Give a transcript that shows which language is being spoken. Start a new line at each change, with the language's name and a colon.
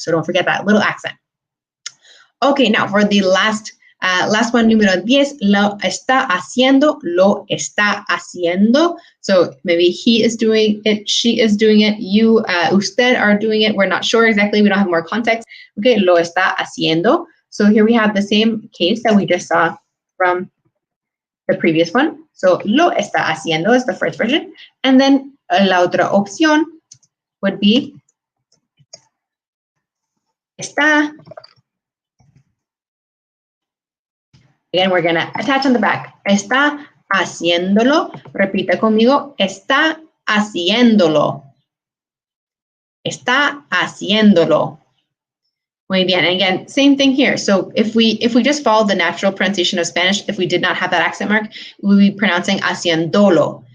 English: So don't forget that little accent. Okay, now for the last one, número 10,
Spanish: lo está haciendo, lo está haciendo.
English: So maybe he is doing it, she is doing it, you, usted are doing it. We're not sure exactly, we don't have more context. Okay,
Spanish: lo está haciendo.
English: So here we have the same case that we just saw from the previous one. So
Spanish: lo está haciendo
English: is the first version. And then
Spanish: la otra opción
English: would be está. Again, we're going to attach on the back.
Spanish: Está haciéndolo. Repita conmigo. Está haciéndolo. Está haciéndolo. Muy bien.
English: And again, same thing here. So if we just follow the natural pronunciation of Spanish, if we did not have that accent mark, we would be pronouncing haciéndolo.